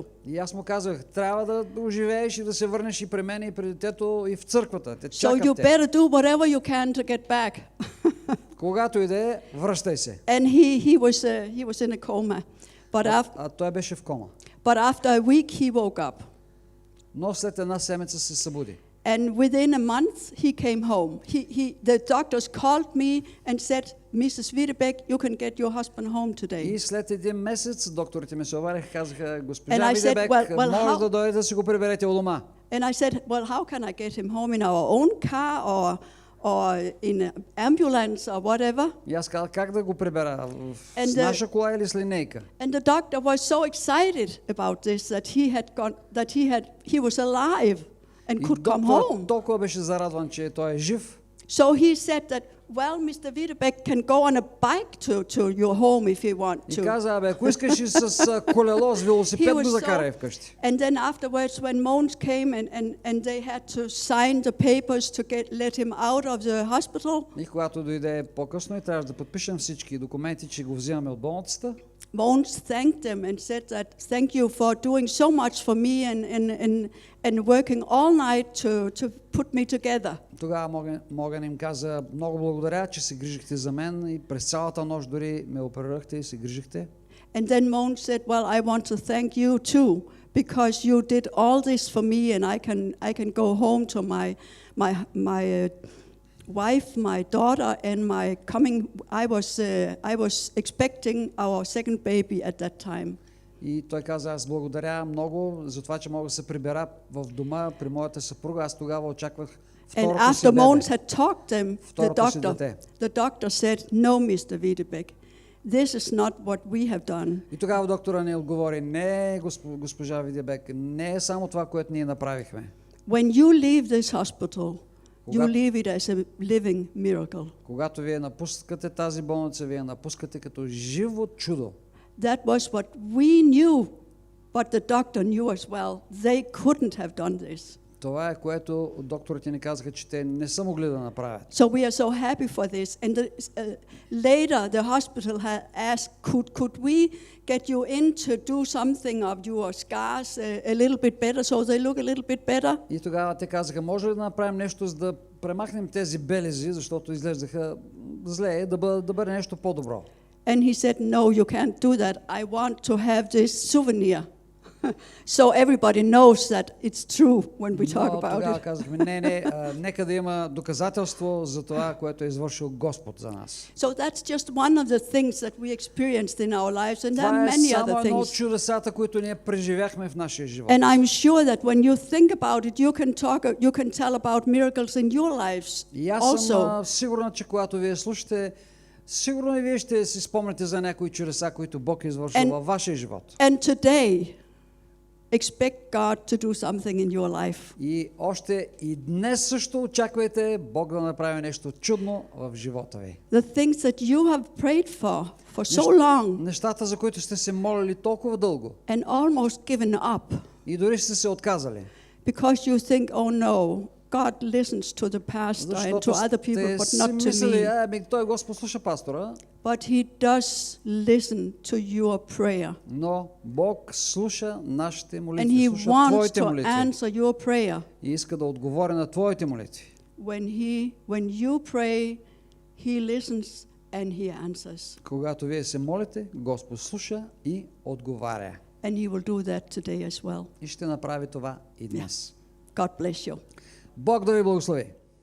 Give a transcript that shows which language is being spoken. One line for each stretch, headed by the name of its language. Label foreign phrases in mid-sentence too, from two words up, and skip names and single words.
Bulgarian: И аз му казах, трябва да оживееш и да се върнеш и при мен и при детето и в църквата. Те
English: So
Bulgarian: чакат
English: you
Bulgarian: те.
English: better do whatever you can to get back.
Bulgarian: Когато иде, връщай се.
English: And he was in a coma.
Bulgarian: А той беше в кома.
English: But after a week he woke up.
Bulgarian: Но след една седмица се събуди.
English: And within a month he came home. The doctors called me and said, Mrs. Видебек, you can get your husband home today.
Bulgarian: И след един месец докторите ми се обадиха, казаха, госпожа
English: And I said,
Bulgarian: Видебек, може да дойдете да си го приберете у дома.
English: And I said, well, how can I get him home in our own car or in an ambulance or whatever?
Bulgarian: И аз казах, как да го прибера? С наша кола или с линейка?
English: And the doctor was so excited about this that he was alive and could come home.
Bulgarian: Толкова беше зарадван, че той е жив.
English: So he said that, well, Mr. Видебек can go on a bike to your home if you want to.
Bulgarian: И каза, ако искаш и с колело, с велосипед го закарай вкъщи.
English: And then afterwards, when Mons came and they had to sign the papers to let him out of the hospital.
Bulgarian: И когато дойде по-късно и трябваше да подпишем всички документи, че го взимаме от болницата.
English: Mons thanked them and said that thank you for doing so much for me and working all night to put me together.
Bulgarian: Тогава Моган им каза, много благодаря, че се грижихте за мен и през цялата нощ дори ме оперирахте и се грижихте.
English: And then Mons said, well, I want to thank you too, because you did all this for me and I can go home to my wife, my daughter, and my coming. I was expecting our second baby at that time.
Bulgarian: И той каза, аз благодаря много за това, че мога да се прибера в дома при моята съпруга. Аз тогава очаквах второто си бебе.
English: And after Mons had talked them, the doctor said, no, Mr. Видебек, this is not what we have done.
Bulgarian: И тогава доктора ни отговори, не, госпожа Видебек, не е само това, което ние направихме.
English: When you leave this hospital, you leave it as a living miracle.
Bulgarian: Когато вие напускате тази болница, вие напускате като живо чудо.
English: That was what we knew, but the doctor knew as well. They couldn't have done this.
Bulgarian: Това е което докторите ни казаха, че те не са могли да направят.
English: So we are so happy for this. And later the hospital had asked, could we get you in to do something of your scars a little bit better, so they look a little bit better?
Bulgarian: И тогава те казаха, може ли да направим нещо, за да премахнем тези белези, защото изглеждаха зле, да бъде нещо по-добро.
English: And he said, no, you can't do that. I want to have this souvenir. So everybody knows that it's true when we talk about
Bulgarian: тогава
English: it.
Bulgarian: казахме, не, нека да има доказателство за това, което е извършил Господ за нас.
English: So that's just one of the things that we experienced in our lives, and there are many other
Bulgarian: Това е само едно от
English: things.
Bulgarian: чудесата, които ние преживяхме в нашия живот.
English: And I'm sure that when you think about it, you can tell about miracles in your lives
Bulgarian: И аз съм
English: also.
Bulgarian: сигурна, че когато вие слушате, сигурно и вие ще си спомняте за някои чудеса, които Бог е извършил във вашия живот.
English: And today, expect God to do something in your life.
Bulgarian: И още и днес също очаквайте Бог да направи нещо чудно в живота ви.
English: The things that you have prayed for so long
Bulgarian: Нещата, за които сте се молили толкова дълго
English: and almost given up
Bulgarian: и дори сте се отказали.
English: because you think, oh no, God listens to the pastor and to other people, but not to me.
Bulgarian: Той Господ слуша пастора,
English: But he does listen to your prayer.
Bulgarian: но Бог слуша нашите
English: And
Bulgarian: молитви,
English: he
Bulgarian: слуша
English: wants
Bulgarian: твоите
English: to
Bulgarian: молитви
English: answer your prayer.
Bulgarian: и иска да отговори на твоите молитви.
English: When you pray, he listens and he answers.
Bulgarian: Когато вие се молите, Господ слуша и отговаря.
English: And he will do that today as well.
Bulgarian: И ще направи това и днес.
English: God bless you.
Bulgarian: Бог да ви благослови.